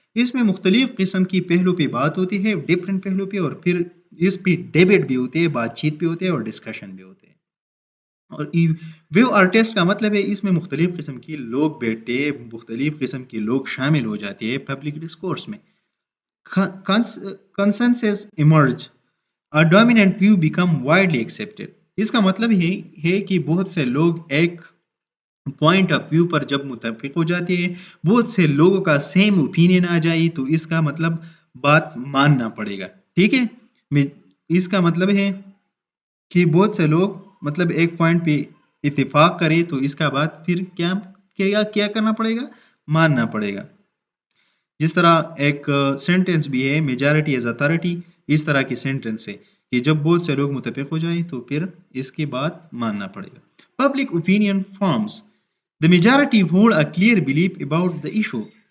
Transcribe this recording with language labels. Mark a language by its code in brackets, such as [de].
[ur] اس میں مختلف قسم کی پہلو پہ بات ہوتی ہے، ڈفرینٹ پہلو پہ، اور پھر اس پہ ڈیبیٹ بھی ہوتے ہیں، بات چیت بھی ہوتے ہیں، اور ڈسکشن بھی ہوتے ہیں. اور ویو آرٹسٹ کا مطلب ہے اس میں مختلف قسم کے لوگ بیٹھتے ہیں، مختلف قسم کے لوگ شامل ہو جاتے ہیں پبلک ڈسکورس میں. [en] Consensus emerge, a dominant view become widely accepted. [ur] اس کا مطلب یہ ہے کہ بہت سے لوگ ایک پوائنٹ آف ویو پر جب متفق ہو جاتے ہیں، بہت سے لوگوں کا سیم اوپینین آ جائے تو اس کا مطلب بات ماننا پڑے گا، ٹھیک ہے. اس کا مطلب ہے کہ بہت سے لوگ ایک پوائنٹ پہ اتفاق کرے تو اس کا بعد پھر کیا کرنا پڑے گا، ماننا پڑے گا. جس طرح ایک سینٹینس بھی ہے، [en] majority as authority, [ur] اس طرح کی سینٹینس ہے کہ جب بہت سے لوگ متفق ہو جائیں تو پھر اس کی بات ماننا پڑے گا. [en] Public opinion forms, the majority hold a clear belief about the issue.